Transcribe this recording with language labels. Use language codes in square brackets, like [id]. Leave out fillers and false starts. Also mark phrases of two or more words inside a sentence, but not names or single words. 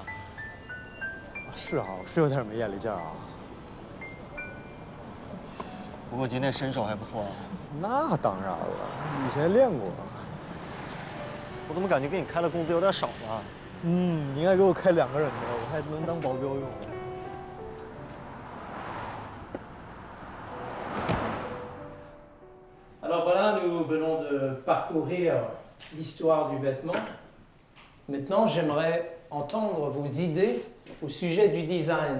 [zh] 是啊，我是有点没眼力劲儿啊。不过今天身手还不错啊。那当然了，以前练过。我怎么感觉给你开的工资有点少了？你应该给我开2个人的，我还能当保镖用。 [fr] Alors voilà, nous venons de parcourir l'histoire du vêtement. Maintenant, j'aimerais entendre vos idées au sujet du design.